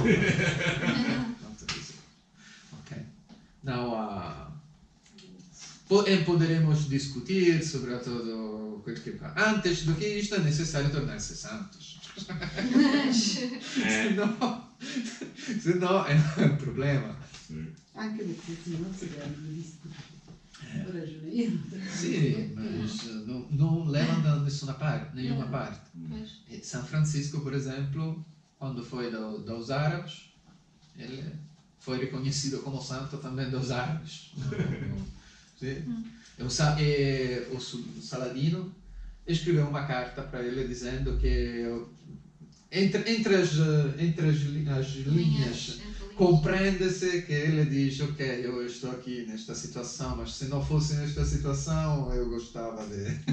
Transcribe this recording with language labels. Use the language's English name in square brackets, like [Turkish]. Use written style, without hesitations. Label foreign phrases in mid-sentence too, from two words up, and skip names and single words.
[Portuguese] Ok. Não há... Poderemos discutir sobre todo o que... Antes do que isto é necessário tornar-se santos. Senão é um problema. [Italian] Anche perché se non si deve discutere. [Portuguese] Sim, mas não levam a nenhuma parte. São Francisco, por exemplo, quando foi dos árabes, ele foi reconhecido como santo também dos árabes. O Saladino escreveu uma carta para ele dizendo que entre as linhas compreende-se que ele diz: ok, eu estou aqui nesta situação, mas se não fosse nesta situação eu gostava de...